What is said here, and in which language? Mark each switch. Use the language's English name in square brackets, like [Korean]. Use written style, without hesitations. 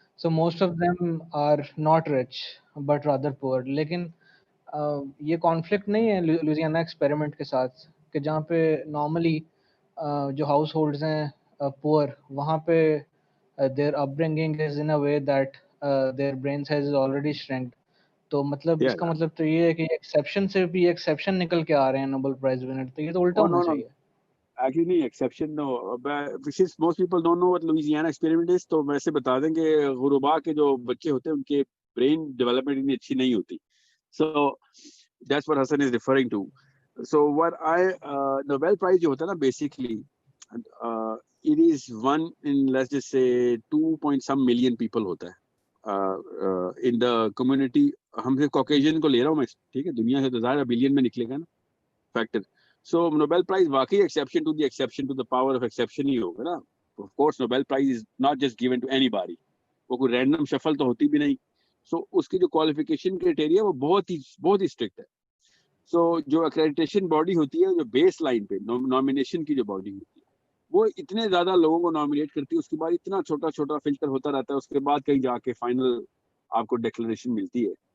[English] So most of them are not rich, but rather poor. [Hindi] लेकिन ये conflict नहीं है लुइसियाना एक्सपेरिमेंट के साथ कि जहाँ पे normally जो households हैं poor, वहाँ पे [English] their upbringing is in a way that their brain size is already shrinked. [Hindi] तो मतलब [English] Yeah. [Hindi] इसका मतलब तो ये है कि एक्सेप्शन से भी एक्सेप्शन निकल के आ रहे हैं नोबेल प्राइज विनर, तो ये तो उल्टा Oh होना [English] no. [Hindi] चाहिए. [English] Actually [Hindi] नहीं, [English] exception no. Since most people don't know what Louisiana experiment is, [Hindi] तो वैसे बता दें कि गुरुबा के जो बच्चे होते हैं उनके brain development इतनी अच्छी नहीं होती. [English] So that's what Hassan is referring to. So what Nobel Prize [Hindi] जो होता है ना, [English] basically it is one in, let's just say, 2 point some million people होता है in the community. [Hindi] हम सिर्फ Caucasian को ले रहा हूँ मैं, ठीक है, दुनिया से तो ज़्यादा बिलियन में निकलेगा ना factor. [English] So Nobel Prize वाकई exception to the power of exception [Hindi] ही होगा ना. [English] Of course Nobel Prize is not just given to anybody. [Hindi] वो कोई random shuffle तो होती भी नहीं. [English] So उसकी [Hindi] जो qualification criteria वो बहुत ही strict है. So जो accreditation body होती है, जो baseline पे nomination की जो body होती है, वो इतने ज्यादा लोगों को nominate करती है, उसके बाद इतना छोटा filter होता रहता है, उसके बाद कहीं जाके final आपको declaration मिलती है.